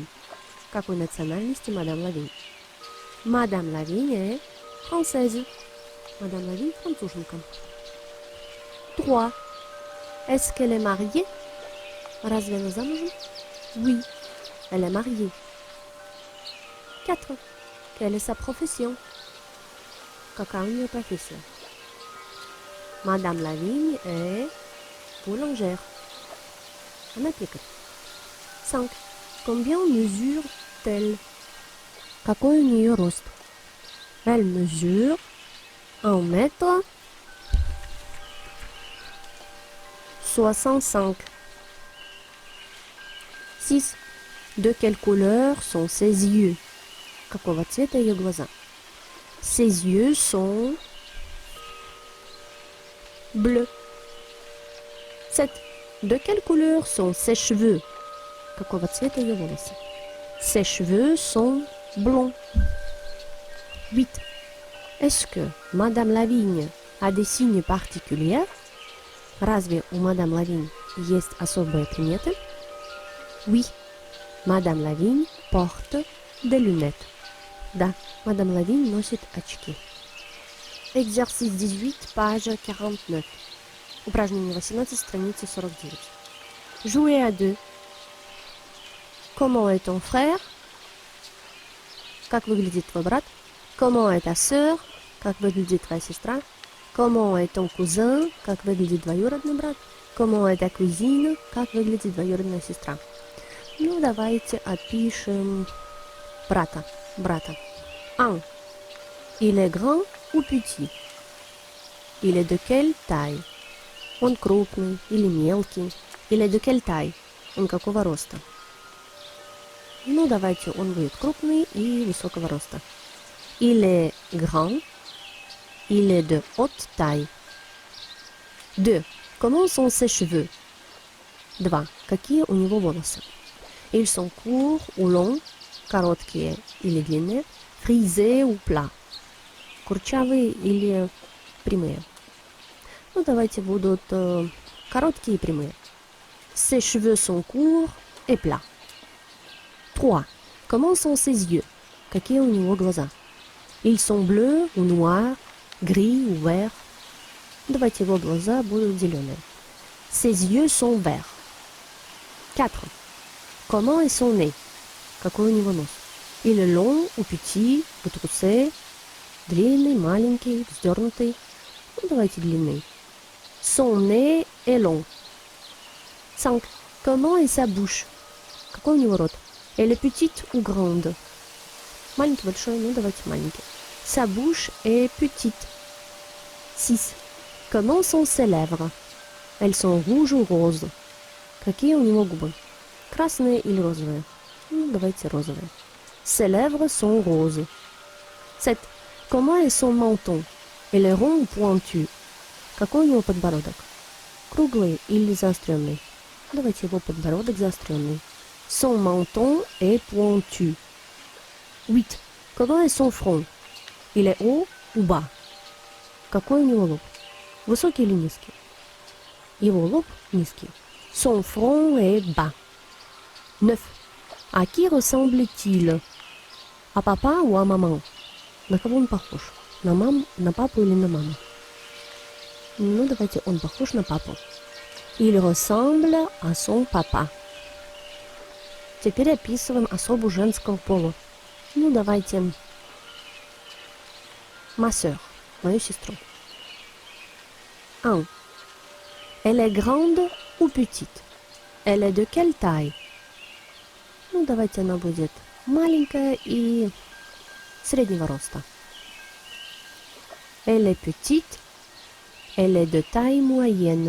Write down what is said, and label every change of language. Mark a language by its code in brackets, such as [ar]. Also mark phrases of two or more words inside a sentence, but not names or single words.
[ru] Какой национальности Madame Lavigne? [fr] Madame Lavigne est française. [ru] Madame Lavigne, француженка. 3. [fr] Est-ce qu'elle est mariée? [ru] Разве она замужем? [fr] Oui, elle est mariée. 4. Quelle est sa profession? [ru] Какая у нее профессия? [fr] Madame Lavigne est boulangère. [ru] Она пекарь. 5. [fr] Combien mesure-t-elle? [ru] Какой у нее рост? [fr] Elle mesure 1 mètre 65. 6. De quelle couleur sont ses yeux? [ru] Какого цвета ее глаза? [fr] Ses yeux sont bleus. 7. De quelle couleur sont ses cheveux? [ru] Какого цвета ее волосы? [fr] Ses cheveux sont blonds. 8. Est-ce que Madame Lavigne a des signes particuliers? [ru] Разве у Madame Lavigne есть особые приметы? [fr] Oui, Madame Lavigne porte des lunettes. [ru] Да, Madame Lavigne носит очки. [fr] Exercice 18, page 49. [ru] Упражнение 18, страница 49. [fr] Jouer à deux. Comment est ton frère? [ru] Как выглядит твой брат? [fr] Comment est ta sœur? [ru] Как выглядит твоя сестра? [fr] Comment est ton cousin? [ru] Как выглядит двоюродный брат? [fr] Comment est ta cousine? [ru] Как выглядит двоюродная сестра? Ну, давайте опишем брата. 1. [fr] Il est grand ou petit? Il est de quelle taille? [ru] Он крупный или мелкий? [fr] Il est de quelle taille? [ru] Он какого роста? Ну, давайте он будет крупный и высокого роста. [fr] Il est grand. Il est de haute taille. 2. Comment sont ses cheveux? 2. [ru] Какие у него волосы? [fr] Ils sont courts ou longs, [ru] короткие или длинные, [fr] frisés ou plats, [ru] курчавые или прямые. Ну, давайте будут короткие и прямые. [fr] Ses cheveux sont courts et plats. 3. Comment sont ses yeux? [ru] Какие у него глаза? [fr] Ils sont bleus ou noirs, gris ou verts. [ru] Давайте его глаза будут зеленые. [fr] Ses yeux sont verts. 4. Comment est son nez? [ru] Какой у него нос? [fr] Il est long ou petit, retroussé, [ru] длинный, маленький, вздернутый. Ну, давайте длинный. [fr] Son nez est long. 5. Comment est sa bouche? [ru] Какой у него рот? [fr] Elle est petite ou grande? [ru] Маленький, большой, ну давайте маленький. [fr] Sa bouche est petite. 6. Comment sont ses lèvres? Elles sont rouges ou roses? [ru] Какие у него губы? Красные или розовые? Ну, давайте розовые. [fr] Ses lèvres sont roses. 7. Comment est son menton? Il est rond ou pointu? [ru] Какой у него подбородок? Круглый или заостренный? Давайте его подбородок заостренный. [fr] Son menton est pointu. 8. Comment est son front? Il est haut ou bas? [ru] Какой у него лоб? Высокий или низкий? Его лоб низкий. [fr] Son front est bas. 9. À qui ressemble-t-il? À papa ou à maman? [ru] На кого он похож? На папу или на маму? Ну, давайте он похож на папу. [fr] Il ressemble à son papa. [ru] Теперь описываем особу женского пола. Ну, давайте [fr] ma sœur, [ru] мою сестру. 1. [fr] Elle est grande ou petite? Elle est de quelle taille? [ru] Ну, давайте она будет маленькая и среднего роста. [fr] Elle est petite. Elle est de taille moyenne.